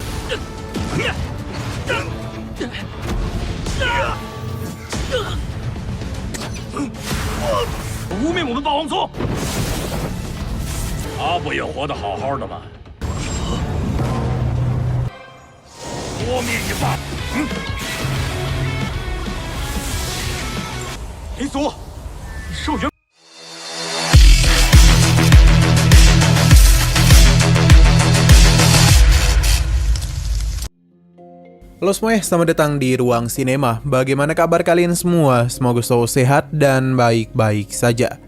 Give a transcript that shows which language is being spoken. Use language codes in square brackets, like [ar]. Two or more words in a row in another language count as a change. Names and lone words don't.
[zh] 污蔑我们霸王族，他不也活得好好的吗？多灭一霸！雷祖，兽人。 [id] Halo semuanya, selamat datang di Ruang Sinema. Bagaimana kabar kalian semua? Semoga selalu sehat dan baik-baik saja.